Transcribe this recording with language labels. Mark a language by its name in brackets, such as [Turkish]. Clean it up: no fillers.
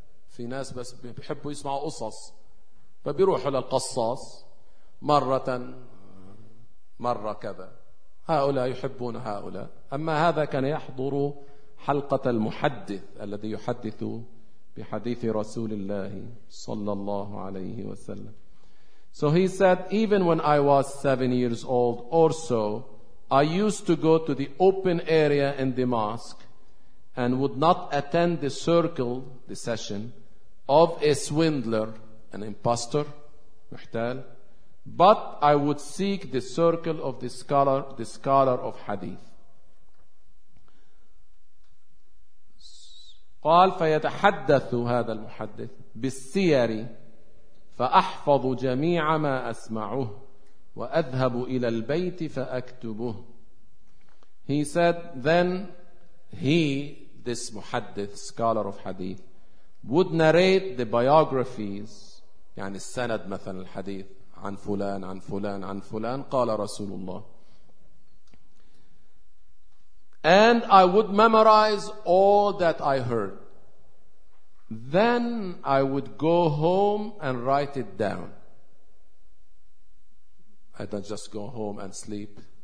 [Arabic] في ناس بس بيحبوا يسمعوا قصص فبيروحوا للقصاص مرة مرة كذا، هؤلاء يحبون هؤلاء. أما هذا كان يحضر حلقة المحدث الذي يحدث بحديث رسول الله صلى الله عليه وسلم. [English] So he said, even when I was 7 years old or so, I used to go to the open area in the mosque and would not attend the circle, the session, of a swindler, an imposter, محتال, but I would seek the circle of the scholar of hadith. [Arabic] قال فيتحدث هذا المحدث بالسير فأحفظ جميع ما أسمعه وأذهب إلى البيت فأكتبه. [English] He said, then he, this محدث, scholar of hadith, would narrate the biographies, [Arabic] يعني السند مثلا الحديث عن فلان عن فلان عن فلان قال رسول الله. [English] And I would memorize all that I heard. Then I would go home and write it down. I don't just go home and sleep.